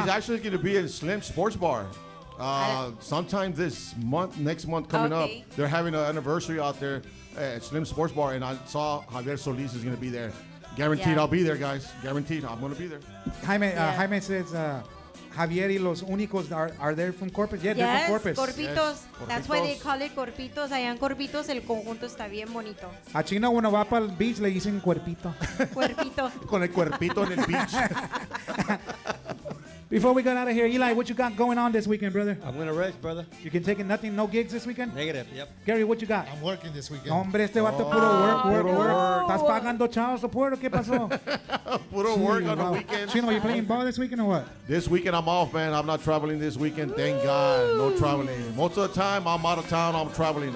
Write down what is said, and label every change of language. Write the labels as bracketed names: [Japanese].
[English] He's actually going to be at Slim Sports Bar. Sometime next month coming up. They're having an anniversary out there at Slim Sports Bar, and I saw Javier Solis is going to be there. Guaranteed I'll be there, guys. Guaranteed I'm going to be there. Jaime says, Javier y los únicos are there from Corpus? Yeah, they're from Corpus. Corpitos. Yes, That's why they Corpitos. call it Corpitos. [Spanish] Allá en Corpitos el conjunto está bien bonito. A Chino cuando va para el beach le dicen cuerpito. Cuerpito. Con el cuerpito en el beach. [English] Before we get out of here, Eli, what you got going on this weekend, brother? I'm going to rest, brother. You can take it, nothing, no gigs this weekend? Negative, yep. Gary, what you got? I'm working this weekend. [Spanish] Hombre, este vato puro work. ¿Estás pagando chavos support o qué pasó? [English] Puro work on the Wow. weekend. Chino, you playing ball this weekend or what? This weekend I'm off, man. I'm not traveling this weekend. Thank God, no traveling. Most of the time I'm out of town. I'm traveling.